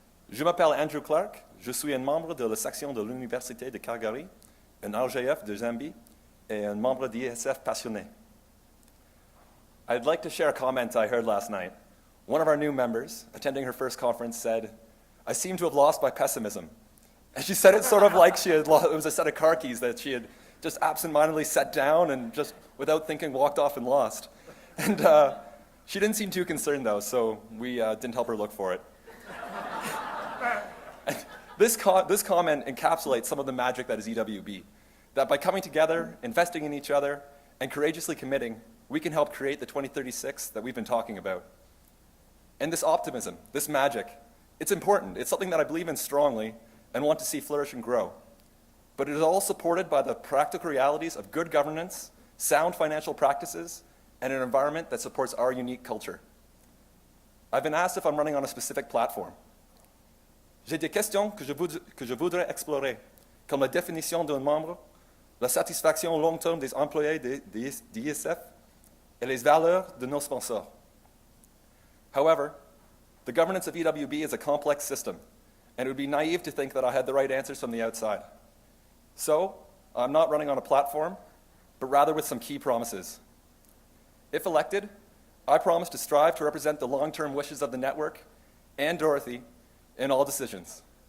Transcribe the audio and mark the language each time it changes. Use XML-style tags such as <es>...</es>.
<fr>Je m'appelle Andrew Clark, je suis un membre de la section de l'Université de Calgary, un RGF de Zambie, et un membre d'ISF passionné.</fr> <en>I'd like to share a comment I heard last night. One of our new members, attending her first conference, said, "I seem to have lost my pessimism." And she said it sort of like it was a set of car keys that she had just absentmindedly set down and just without thinking walked off and lost. And she didn't seem too concerned, though, so we didn't help her look for it. This comment encapsulates some of the magic that is EWB, that by coming together, investing in each other, and courageously committing, we can help create the 2036 that we've been talking about. And this optimism, this magic, it's important. It's something that I believe in strongly and want to see flourish and grow. But it is all supported by the practical realities of good governance, sound financial practices, and an environment that supports our unique culture. I've been asked if I'm running on a specific platform.</en> <fr>J'ai des questions que je voudrais explorer, comme la définition d'un membre, la satisfaction long terme des employés d'ISF, et les valeurs de nos sponsors.</fr> <en>However, the governance of EWB is a complex system, and it would be naive to think that I had the right answers from the outside. So, I'm not running on a platform, but rather with some key promises. If elected, I promise to strive to represent the long-term wishes of the network and Dorothy in all decisions.</en>